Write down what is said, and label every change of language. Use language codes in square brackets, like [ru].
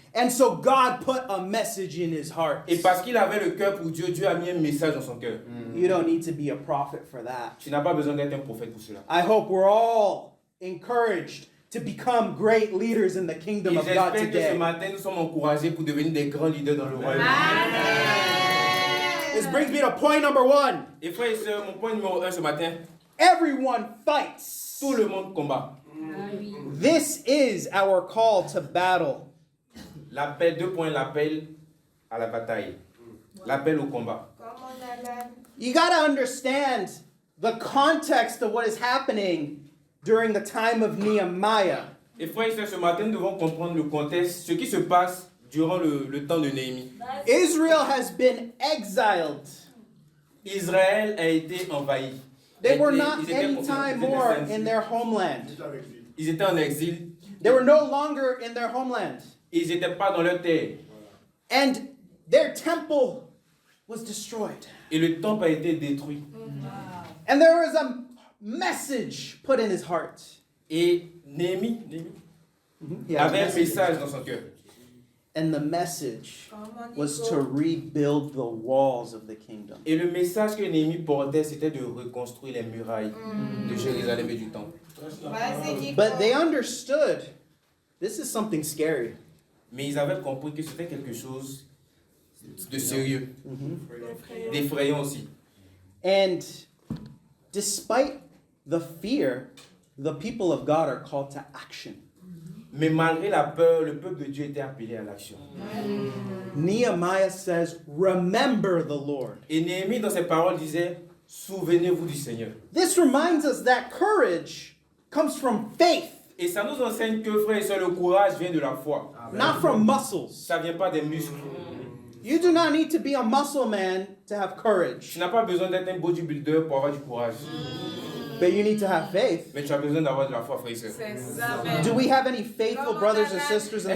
[en] And so God put a message in his heart. [fr] Et parce qu'il avait le cœur pour Dieu, Dieu a mis un message dans son cœur. [en] You don't need to be a prophet for that. [fr] Tu n'as pas besoin d'être un prophète pour cela. [en] I hope we're all encouraged to become great leaders in the [fr] Et [en] kingdom of God [fr] j'espère que ce [en] today. [fr] matin, nous sommes encouragés pour devenir des grands leaders dans le royaume. [en] This brings me to point number 1. [fr] Et frères et sœurs, mon point numéro 1 ce matin, [en] Everyone fights. [fr] tout le monde combat. [en] This is our call to battle. [fr] L'appel, 2 points, l'appel à la bataille. L'appel au combat. [en] You got to understand the context of what is happening during the time of Nehemiah. [fr] Et frères et sœurs, ce matin, nous devons comprendre le contexte, ce qui se passe durant le temps de Néhémie. [en] Israel has been exiled. [fr] Israël a été envahi. [en] They were [fr] Ils [en] not [fr] étaient- [en] any time more in their homeland. [fr] Ils étaient en exil. [en] They were no longer in their homeland. [fr] Ils n'étaient pas dans leur terre. [en] And their temple was destroyed. [fr] Et le temple a été détruit. [en] And there was a message put in his heart. [fr] Et Néhémie [en] He had a [fr] avait un [en] message. [fr] message dans son cœur. [en] And the message was to rebuild the walls of the kingdom. [fr] Et le message que Néhémie portait, c'était de reconstruire les murailles de Jérusalem et du temple. [en] But they understood this is something scary. [fr] Mais ils avaient compris que c'était quelque chose de sérieux, d'effrayant aussi. [en] And despite the fear, the people of God are called to action. [fr] Mais malgré la peur, le peuple de Dieu était appelé à l'action. [en] Nehemiah says, remember the Lord. [fr] Et Néhémie, dans ses paroles, disait, souvenez-vous du Seigneur. [en] This reminds us that courage comes from faith, [fr] Et ça nous enseigne que, frères et sœurs, le courage vient de la foi. [en] not from muscles. [fr] Ça ne vient pas des muscles. [en] You do not need to be a muscle man to have [fr] Tu [en] courage, [fr] n'as pas besoin d'être un bodybuilder pour avoir du courage. [en] but you need to have faith. [fr] Mais tu as besoin d'avoir de la foi, frères et sœurs. [en] Do we have any faithful brothers and sisters in the